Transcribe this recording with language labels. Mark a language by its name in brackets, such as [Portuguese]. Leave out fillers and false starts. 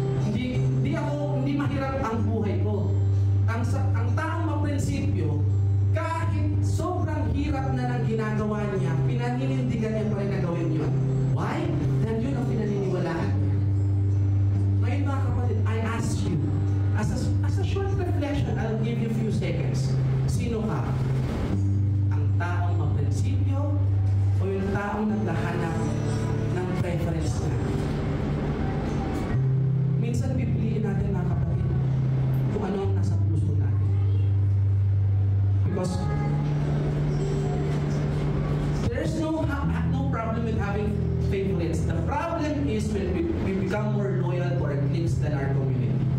[Filipino] Hindi mahirap ang buhay ko. Ang taong maprinsipyo, kahit sobrang hirap na ng ginagawa niya, pinaninindigan niya pa rin na gawin yun. [English] Why? [Filipino] Dahil yun ang pinaniniwalaan niya. Ngayon mga kapatid, [English] I ask you, as a short reflection, I'll give you a few seconds. [Filipino] Sino ka? Ang taong maprinsipyo o yung taong naghahanap ng preference na? Minsan pipiliin natin mga kapatid kung ano ang nasa puso natin. [English] Because there's no problem with having favorites. The problem is when we become more loyal to our cliques than our community.